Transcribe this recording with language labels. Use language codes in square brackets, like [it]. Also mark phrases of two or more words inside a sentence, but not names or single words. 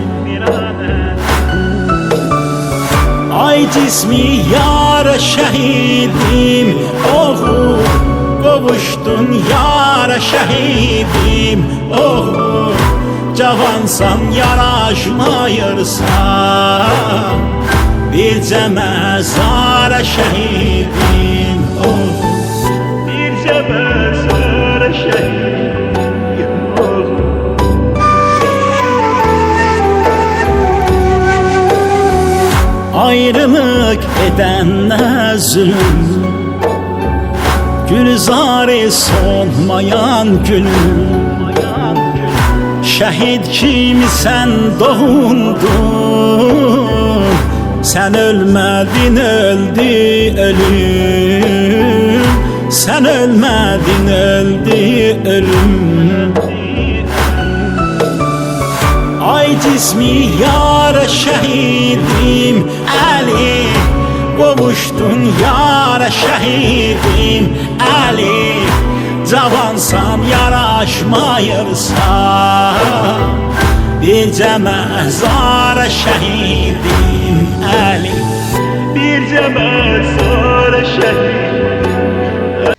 [az] Ay cismi yara şehidim, oğul kavuştun yara şehidim, oğul cavansan yaraşmayırsan, bircə məzara şehidim, oğul bircə məzara şehidim, oğul. [tr] Ayrılık edenler zulüm, gülzarı solmayan gülüm. Şehit kimi sen doğundun, sen ölmedin öldü ölüm. Sen ölmedin öldü ölüm. [az] Ay cismi yara şehidim Ali, kavuştun yara şehidim Ali. Cavansan yaraşmayırsan, bircə məzara şehidim Ali, bircə məzara şehidim.